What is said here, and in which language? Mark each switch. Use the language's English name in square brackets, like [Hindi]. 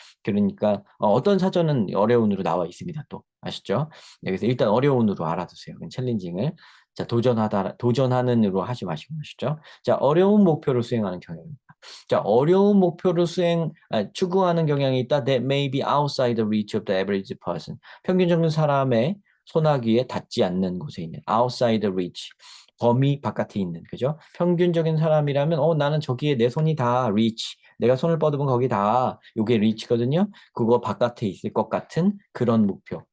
[Korean] 그러니까 어떤 사전은 어려운으로 나와 있습니다. 또 아시죠? 여기서 일단 어려운으로 알아두세요. 챌린징을. 자, 도전하는으로 하지 마시고 아시죠? 자, 어려운 목표를 수행하는 경향입니다. 자, 어려운 목표를 추구하는 경향이 있다. [English] That may be outside the reach of the average person. [Korean] 평균적인 사람의 소나기에 닿지 않는 곳에 있는 [English] outside the reach. [Korean] 범위 바깥에 있는, 그죠? 평균적인 사람이라면, 나는 저기에 내 손이 다 reach. 내가 손을 뻗으면 거기 다, 요게 reach거든요. 그거 바깥에 있을 것 같은 그런 목표.